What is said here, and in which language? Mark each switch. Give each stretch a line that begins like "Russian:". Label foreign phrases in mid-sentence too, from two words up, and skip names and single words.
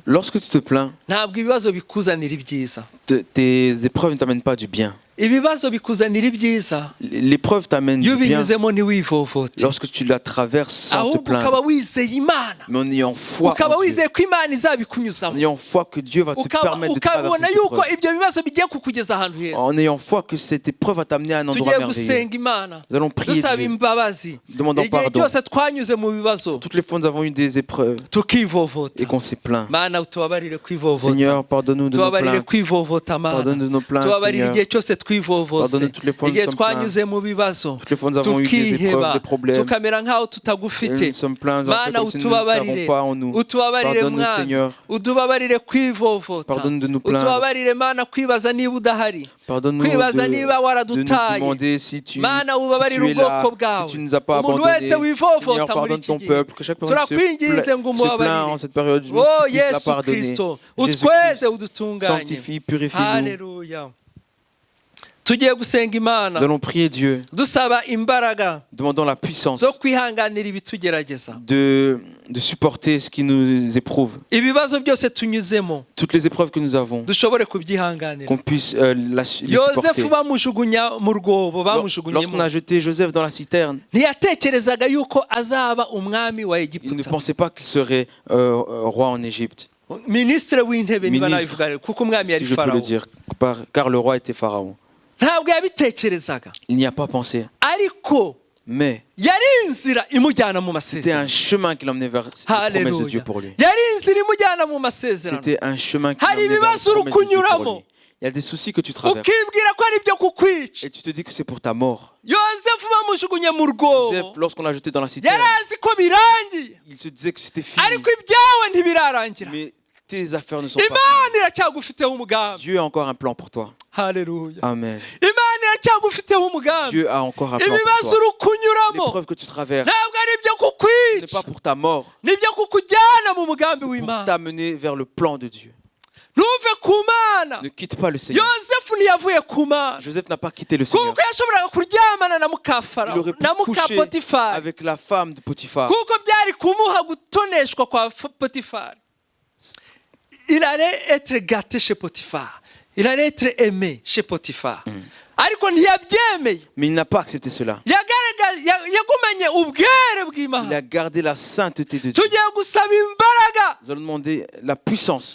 French: Lorsque tu te plains,
Kinyarwanda: ntabwo ibibazo bikuzanira ibyiza.
French: tes épreuves ne t'amènent pas du bien.
Kinyarwanda: Ibibazo bikuzanira ibyiza
French: L'épreuve t'amène
Kinyarwanda: iyo
French: du bien
Kinyarwanda: binyuzemo ntiwivovote,
French: lorsque tu la traverses sans te
Kinyarwanda: ahubwo ukaba
French: plaindre,
Kinyarwanda: wizeye Imana,
French: mais en ayant foi
Kinyarwanda: ukaba
French: en Dieu,
Kinyarwanda: wizeye ko Imana
French: en
Kinyarwanda: izabikunyuzamo,
French: ayant foi que Dieu va te permettre de traverser
Kinyarwanda: ukabona
French: cette
Kinyarwanda: yuko
French: épreuve,
Kinyarwanda: ibyo bibazo bigiye kukugeza ahantu heza.
French: en ayant foi que cette épreuve va t'amener à un endroit
Kinyarwanda: Tugiye
French: merveilleux.
Kinyarwanda: gusenga Imana,
French: Nous allons prier
Kinyarwanda: dusaba
French: Dieu.
Kinyarwanda: imbabazi.
French: Demandons
Kinyarwanda: Igihe
French: pardon.
Kinyarwanda: cyose twanyuze mu bibazo
French: Toutes les fois, nous avons eu des épreuves
Kinyarwanda: tukivovota,
French: et qu'on s'est plaint.
Kinyarwanda: Mana utubabarire kwivovota,
French: Seigneur, pardonne-nous de nos
Kinyarwanda: tubabarire
French: plaintes.
Kinyarwanda: kwivovota Mana,
French: Pardonne de nos plaintes,
Kinyarwanda: tubabarire
French: Seigneur.
Kinyarwanda: igihe cyose twivovose,
French: Pardonne toutes les fois où
Kinyarwanda: igihe
French: nous sommes
Kinyarwanda: twanyuze mu bibazo
French: Toutes les fois, nous avons eu des épreuves,
Kinyarwanda: tukiheba,
French: des problèmes.
Kinyarwanda: tukamera nk'aho
French: Et
Kinyarwanda: tutagufite.
French: nous sommes pleins, nous avons fait
Kinyarwanda: Mana
French: comme si nous ne t'avons
Kinyarwanda: utubabarire,
French: pas en nous.
Kinyarwanda: utubabarire
French: Pardonne-nous,
Kinyarwanda: Mwana,
French: Seigneur.
Kinyarwanda: utubabarire kwivovota,
French: Pardonne de nous plaindre.
Kinyarwanda: utubabarire Mana kwibaza niba udahari,
French: Pardonne-nous
Kinyarwanda: kwibaza niba
French: de nous
Kinyarwanda: waradutaye.
French: demander si tu,
Kinyarwanda: Mana
French: si
Kinyarwanda: ubabarire
French: tu es là,
Kinyarwanda: ubwoko bwawe,
French: si tu ne nous as pas
Kinyarwanda: umuntu
French: abandonnés.
Kinyarwanda: wese wivovota
French: Seigneur,
Kinyarwanda: muri
French: pardonne
Kinyarwanda: iki
French: ton
Kinyarwanda: gihe,
French: peuple, que chaque personne
Kinyarwanda: turakwinginze ngo
French: se plaint
Kinyarwanda: umubabarire.
French: en cette période. Je Oh tu puisses la
Kinyarwanda: Yesu
French: pardonner.
Kinyarwanda: Kristo,
French: Jésus-Christ,
Kinyarwanda: utweze udutunganye.
French: sanctifie, purifie-nous.
Kinyarwanda: Haleluya. Tugiye gusenga
French: Nous
Kinyarwanda: Imana,
French: allons prier Dieu,
Kinyarwanda: dusaba imbaraga
French: demandons la puissance
Kinyarwanda: zo kwihanganira ibitugerageza.
French: de supporter ce qui nous éprouve.
Kinyarwanda: Ibibazo byose tunyuzemo
French: Toutes les épreuves que nous avons,
Kinyarwanda: dushobore kubyihanganira.
French: qu'on puisse les supporter.
Kinyarwanda: Yosefu bamujugunya mu rwobo,
French: Lorsqu'on
Kinyarwanda: bamujugunyemo,
French: a jeté Joseph dans la citerne,
Kinyarwanda: ntiyatekerezaga yuko azaba umwami wa
French: il ne
Kinyarwanda: Egiputa,
French: pensait pas qu'il serait roi en Égypte,
Kinyarwanda: minisitiri w'intebe niba
French: Ministre,
Kinyarwanda: nabivuga, kuko umwami
French: si
Kinyarwanda: yari
French: je peux le
Kinyarwanda: farawo.
French: dire, car le roi était Pharaon.
Kinyarwanda: ntabwo yabitekerezaga
French: Il n'y a pas pensé.
Kinyarwanda: ariko
French: Mais
Kinyarwanda: yari inzira imujyana mu
French: c'était
Kinyarwanda: masezerano.
French: un chemin qui l'emmenait vers la promesse de Dieu
Kinyarwanda: Haleluya.
French: pour lui.
Kinyarwanda: Yari inzira imujyana mu masezerano.
French: C'était un chemin qui
Kinyarwanda: Hari
French: l'emmenait vers la
Kinyarwanda: ibibazo
French: promesse de Dieu pour
Kinyarwanda: urukunyuramo.
French: lui. Il y a des soucis que tu traverses.
Kinyarwanda: ukibwira ko ari ibyo kukwica.
French: Et tu te dis que c'est pour ta mort.
Kinyarwanda: Yosefu bamujugunye mu
French: Joseph,
Kinyarwanda: rwobo
French: lorsqu'on l'a jeté dans la citerne,
Kinyarwanda: yari azi ko birangiye,
French: il se disait que c'était fini.
Kinyarwanda: ariko ibyawe ntibirarangira.
French: Mais tes affaires ne sont pas
Kinyarwanda: Imana
French: finies.
Kinyarwanda: iracyagufiteho umugambi.
French: Dieu a encore un plan pour toi.
Kinyarwanda: Haleluya.
French: Amen.
Kinyarwanda: Imana iracyagufiteho umugambi.
French: Dieu a encore un plan pour
Kinyarwanda: ibibazo
French: toi.
Kinyarwanda: urukunyuramo
French: L'épreuve que tu traverses
Kinyarwanda: ntabwo ari ibyo
French: ce n'est
Kinyarwanda: kukwica,
French: pas pour ta mort,
Kinyarwanda: nibyo kukujyana mu mugambi
French: c'est pour
Kinyarwanda: w'Imana.
French: t'amener vers le plan de Dieu.
Kinyarwanda: Ntuve ku Mana.
French: Ne quitte pas le Seigneur.
Kinyarwanda: Yosefu ntiyavuye ku Mana
French: Joseph n'a pas quitté le Seigneur.
Kinyarwanda: kuko yashoboraga kuryamana na
French: Il
Kinyarwanda: mukafarawo
French: aurait pu
Kinyarwanda: na
French: coucher
Kinyarwanda: mukapotifari
French: avec la femme de Potiphar.
Kinyarwanda: kuko byari kumuha gutoneshwa kwa Potifari.
French: Il allait être gâté chez Potifar. Il allait être aimé chez Potifar.
Kinyarwanda: Ariko ntiyabyemeye.
French: Mais il n'a pas accepté cela.
Kinyarwanda: Yagumanye ubwere
French: Il
Kinyarwanda: bw'Imana.
French: a gardé la sainteté de Dieu.
Kinyarwanda: Tugiye gusaba imbaraga
French: Nous allons demander la puissance